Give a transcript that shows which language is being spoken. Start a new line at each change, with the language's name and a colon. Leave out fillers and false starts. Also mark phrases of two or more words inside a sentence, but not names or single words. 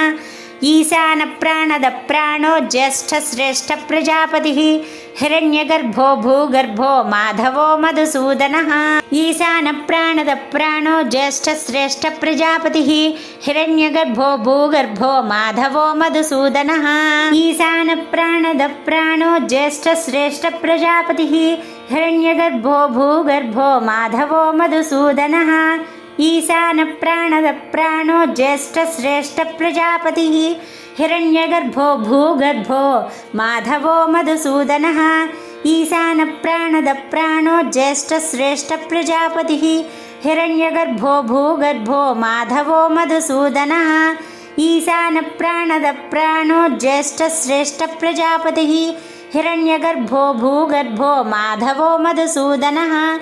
Sanskrit: ఈశాన ప్రాణద ప్రాణో జ్యేష్ఠ శ్రేష్ఠ ప్రజాపతి హిరణ్యగర్భో భూగర్భో మాధవో మధుసూదన. ఈశాన ప్రాణద ప్రాణో జ్యేష్ఠ శ్రేష్ఠ ప్రజాపతి హిరణ్యగర్భో భూగర్భో మాధవో మధుసూదన. ఈశాన ప్రాణద ప్రాణో జ్యేష్ఠ శ్రేష్ఠ ప్రజాపతి हिरण्यगर्भो भूगर्भो माधवो मधुसूदनः ईशानप्राणदप्राणो ज्येष्ठश्रेष्ठप्रजापतिः हिरण्यगर्भो भूगर्भो माधवो मधुसूदनः ईशानप्राणदप्राणो ज्येष्ठश्रेष्ठप्रजापतिः हिरण्यगर्भो भूगर्भो माधवो मधुसूदनः ईशानप्राणदप्राणो ज्येष्ठश्रेष्ठप्रजापतिः हिरण्यगर्भो भूगर्भो माधवो मधुसूदनः